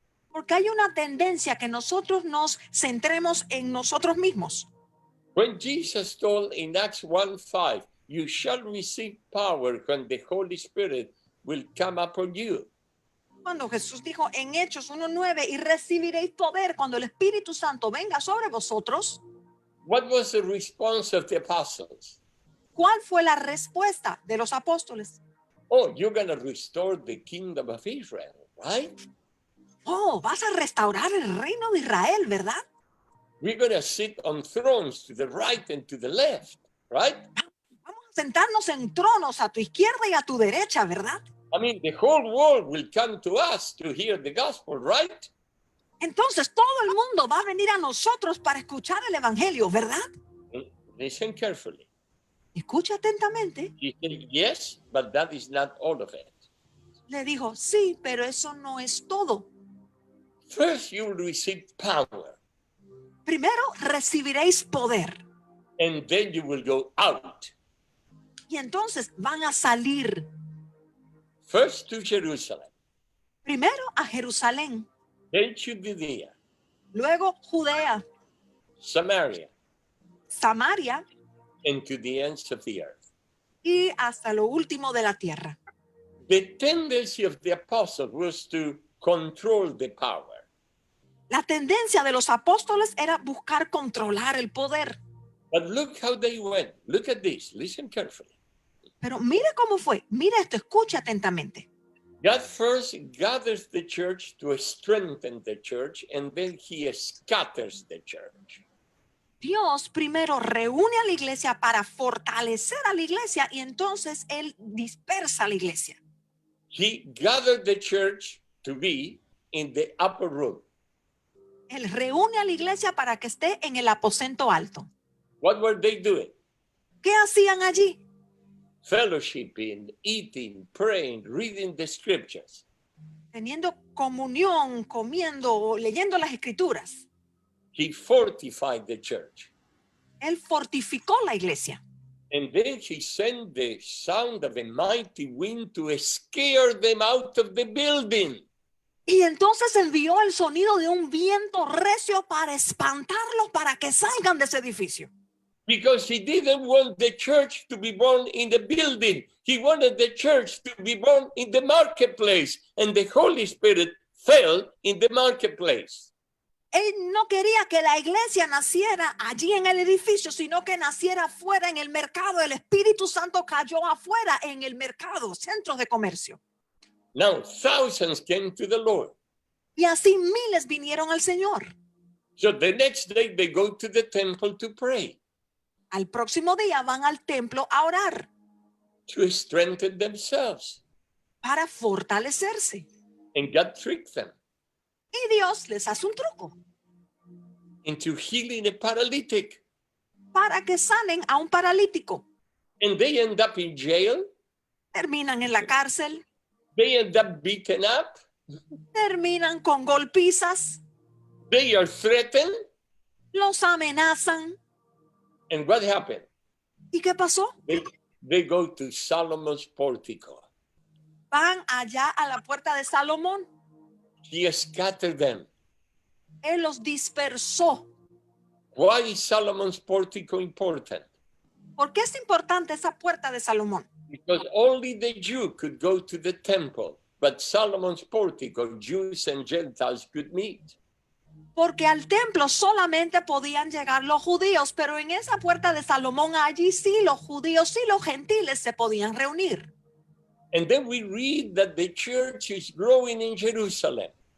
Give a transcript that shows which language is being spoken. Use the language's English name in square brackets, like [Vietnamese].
[Spanish] Porque hay una tendencia que nosotros nos centremos en nosotros mismos. [English] When Jesus told in Acts 1:5, you shall receive power when the Holy Spirit will come upon you. [Spanish] Cuando Jesús dijo en Hechos 1:9, y recibiréis poder cuando el Espíritu Santo venga sobre vosotros, [English] What was the response of the apostles? [Spanish] ¿cuál fue la respuesta de los apóstoles? [English] Oh, you're going to restore the kingdom of Israel, right? [Spanish] Oh, vas a restaurar el reino de Israel, ¿verdad? [English] We're going to sit on thrones to the right and to the left, right? [Spanish] Vamos a sentarnos en tronos a tu izquierda y a tu derecha, ¿verdad? [English] I mean, the whole world will come to us to hear the gospel, right? [Spanish] Entonces todo el mundo va a venir a nosotros para escuchar el evangelio, ¿verdad? [English] Listen carefully. [Spanish] Escucha atentamente. [English] He said, yes, but that is not all of it. [Spanish] Le dijo, sí, pero eso no es todo. [English] First, you will receive power, [Spanish] Primero recibiréis poder [English] and then you will go out. [Spanish] y entonces van a salir [English] First to Jerusalem, [Spanish] primero a Jerusalén, [English] then to Judea, [Spanish] luego Judea, [English] Samaria, [Spanish] Samaria [English] and to the ends of the earth. [Spanish] y hasta lo último de la tierra. [English] The tendency of the apostles was to control the power. [Spanish] La tendencia de los apóstoles era buscar controlar el poder. [English] But look how they went. Look at this. Listen carefully. [Spanish] Pero mire cómo fue. Mire esto, escucha atentamente. [English] God first gathers the church to strengthen the church, and then he scatters the church. [Spanish] Dios primero reúne a la iglesia para fortalecer a la iglesia y entonces Él dispersa a la iglesia. [English] He gathered the church to be in the upper room. [Spanish] Él reúne a la iglesia para que esté en el aposento alto. [English] What were they doing? [Spanish] ¿Qué hacían allí? [English] Fellowshipping, eating, praying, reading the scriptures. [Spanish] Teniendo comunión, comiendo, leyendo las escrituras. [English] He fortified the church. [Spanish] Él fortificó la iglesia. [English] And then he sent the sound of a mighty wind to scare them out of the building. [Spanish] Y entonces envió el sonido de un viento recio para espantarlos, para que salgan de ese edificio. [English] Because he didn't want the church to be born in the building. He wanted the church to be born in the marketplace. And the Holy Spirit fell in the marketplace. [Spanish] Él no quería que la iglesia naciera allí en el edificio, sino que naciera afuera en el mercado. El Espíritu Santo cayó afuera en el mercado, centros de comercio. [English] Now, thousands came to the Lord. [Spanish] Y así miles vinieron al Señor. [English] So the next day they go to the temple to pray, [Spanish] Al próximo día van al templo a orar [English] to strengthen themselves. [Spanish] para fortalecerse. [English] And God tricked them [Spanish] Y Dios les hace un truco [English] into healing a paralytic. [Spanish] para que salen a un paralítico. [English] And they end up in jail. [Spanish] Terminan en la cárcel, [English] They end up beaten up. [Spanish] terminan con golpizas, [English] They are threatened. [Spanish] los amenazan. [English] And what happened? [Spanish] ¿Y qué pasó? [English] They go to Solomon's portico. [Spanish] Van allá a la puerta de Salomón. [English] He scattered them. [Spanish] Él los dispersó. [English] Why is Solomon's portico important? [Spanish] ¿Por qué es importante esa puerta de Salomón? [English] Because only the Jew could go to the temple, but Solomon's portico, Jews and Gentiles could meet. [Spanish] Porque al templo solamente podían llegar los judíos, pero en esa puerta de Salomón allí sí los judíos y los gentiles se podían reunir. [English] And then we read that the church is growing in Jerusalem.